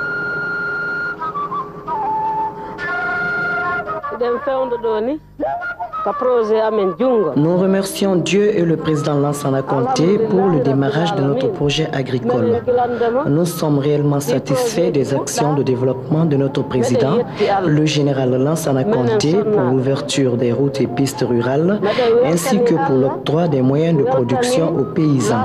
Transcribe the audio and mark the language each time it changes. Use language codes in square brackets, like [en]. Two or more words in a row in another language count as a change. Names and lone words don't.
[ff] Dem fewndo ɗo ni [fr] Nous remercions Dieu et le président Lansana Conté pour le démarrage de notre projet agricole. Nous sommes réellement satisfaits des actions de développement de notre président, le général Lansana Conté, pour l'ouverture des routes et pistes rurales, ainsi que pour l'octroi des moyens de production aux paysans.